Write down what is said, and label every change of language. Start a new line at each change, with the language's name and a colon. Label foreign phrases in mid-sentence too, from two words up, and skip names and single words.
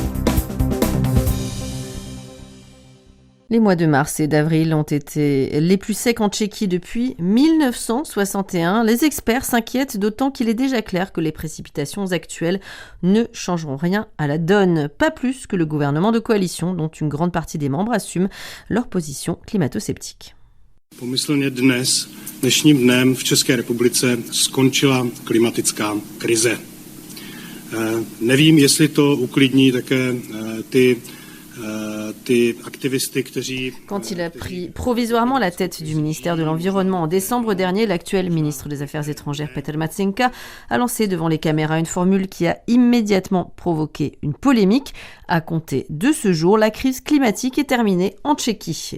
French: Les mois de mars et d'avril ont été les plus secs en Tchéquie depuis 1961. Les experts s'inquiètent d'autant qu'il est déjà clair que les précipitations actuelles ne changeront rien à la donne. Pas plus que le gouvernement de coalition dont une grande partie des membres assument leur position climato-sceptique.
Czech: Pomyslně dnešním dnem v České republice skončila klimatická krize. Nevím, jestli to uklidní také ty
French: Quand il a pris provisoirement la tête du ministère de l'Environnement en décembre dernier, l'actuel ministre des Affaires étrangères Petr Matsenka a lancé devant les caméras une formule qui a immédiatement provoqué une polémique. À compter de ce jour, la crise climatique est terminée en Tchéquie.